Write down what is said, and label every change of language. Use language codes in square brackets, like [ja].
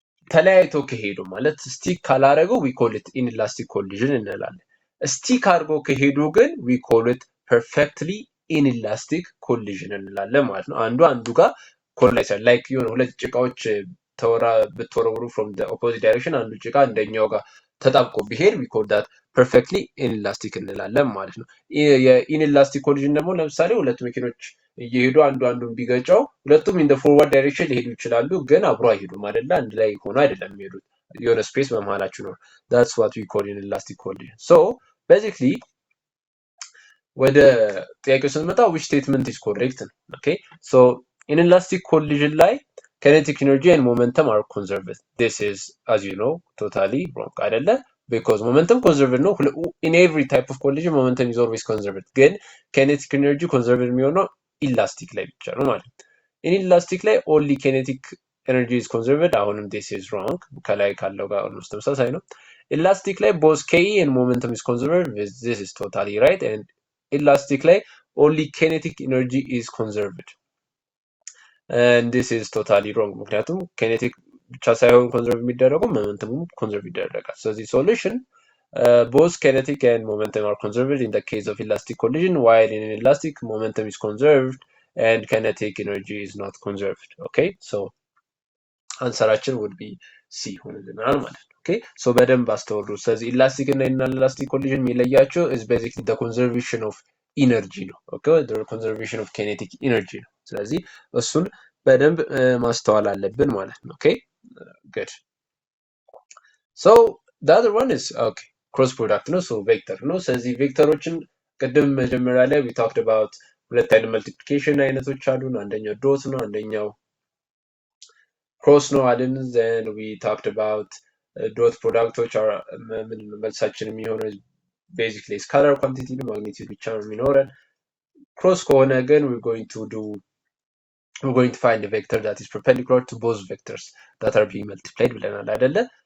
[am] ተለያይቶ ከሄዱ ማለት ስቲክ ካላረገው [en] we call it inelastic collision [am] እንላለን። ስቲክ አድርገው ከሄዱ ግን [en] we call it perfectly inelastic collision [am] እንላለን ማለት ነው። አንዱ ጋር ኮላይድ ላይክ የሆነ ሁለት ጭቃዎች ብትወረውሩ [en] from the opposite direction [am] አንዱ ጭቃ አንደኛው ጋር ተጣብቆ ቢሄድ [en] we call that perfectly inelastic [am] እንላለን ማለት ነው። የኢንኢላስቲክ ኮሊዥን ደግሞ ለምሳሌ ሁለት መኪኖች እየሄዱ አንዱን ቢገጨው ሁለቱም [en] in the forward direction [am] ሊሄዱ ይችላሉ፣ ግን አብሮ አይሄዱም አይደለ? አንድ ላይ ሆኖ አይደለም የሚሄዱት፣ የሆነ ስፔስ በመሃላችሁ ነው። [en] that's what we call inelastic collision. so basically [am] ወደ ጥያቄው ስንመጣ [en] which statement is correct ነው። okay so inelastic collision ላይ kinetic energy and momentum are conserved. This is, as you know, totally wrong አይደለ? because momentum conserved ነው። in every type of collision momentum is always conserved፣ [am] ግን kinetic energy conserved የሚሆነው ኢላስቲክ ላይ ብቻ ነው ማለት ነው። [en] ኢንኢላስቲክ ላይ only kinetic energy is conserved። [am] አሁንም [en] this is wrong፣ [am] ከላይ ካለው ጋር almost ተመሳሳይ ነው። [en] ኢላስቲክ ላይ both ke and momentum is conserved። this is totally right። and ኢላስቲክ ላይ only kinetic energy is conserved and this is totally wrong፣ [am] ምክንያቱም kinetic ብቻ ሳይሆን ኮንዘርቭ የሚደረገው ሞመንተሙም ኮንዘርቭ ይደረጋል። [en] ስለዚህ ሶሉሽን both kinetic and momentum are conserved in the case of elastic collision, while in inelastic momentum is conserved and kinetic energy is not conserved. [am] okay so አንሰራችን would be C ሆነልናል ማለት ነው። okay so በደንብ አስተውሉ። ስለዚህ ኢላስቲክ እና ኢንኢላስቲክ ኮሊዥን የሚለያቸው [en] is basically the conservation of energy [am] ነው። okay [en] the conservation of kinetic energy [am] ነው። ስለዚህ እሱን በደንብ ማስተዋል አለብን ማለት ነው። okay good so the other one is okay cross product ነው። so ቬክተር ነው። ስለዚህ ቬክተሮችን ቅድም መጀመሪያ ላይ [en] we talked about [am] ሁለት አይነት መልቲፕሊኬሽን አይነቶች አሉ። አንደኛው ዶት ነው፣ አንደኛው ክሮስ ነው አይደል? [en] then we talked about ዶት ፕሮዳክቶች are መልሳችን የሚሆነው basically scalar quantity ነው፣ ማግኒቲዩድ ብቻ ነው የሚኖረን። ክሮስ ከሆነ ግን we're going to find a vector that is perpendicular to both vectors that are being multiplied ብለናል አይደለ?